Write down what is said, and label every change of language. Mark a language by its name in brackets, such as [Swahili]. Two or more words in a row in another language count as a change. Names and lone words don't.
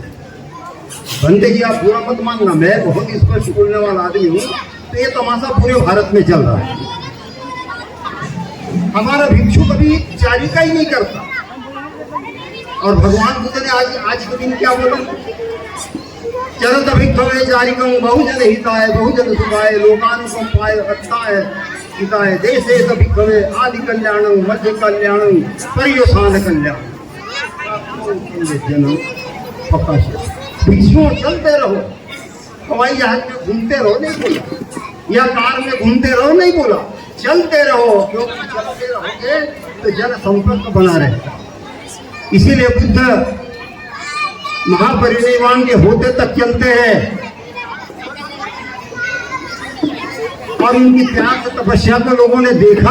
[Hindi] बंदे जी आप बुरा मत मानना, मैं बहुत स्पष्ट बोलने वाला आदमी हूँ। तो ये तमाशा पूरे भारत में चल रहा है। हमारा भिक्षु कभी चारिका ही नहीं करता। और भगवान बुद्ध ने आज के दिन क्या बोला? [Pali] चरत भिक्षवे चारिकं बहुजन हिताय बहुजन सुखाय लोकानुकंपाय रक्षाय हिताय देशे भिक्षवे आदि कल्याणं मध्य कल्याणं पर्यवसान कल्याणं। [Hindi] भिक्षुओं चलते रहो, हवाई जहाज में घूमते रहो नहीं बोला, या कार में घूमते रहो नहीं बोला, चलते रहो, क्योंकि चलते रहोगे तो जन संपर्क बना रहेगा। इसीलिए बुद्ध महापरिनिर्वाण के होते तक चलते हैं और उनकी त्याग तपस्या को लोगों ने देखा।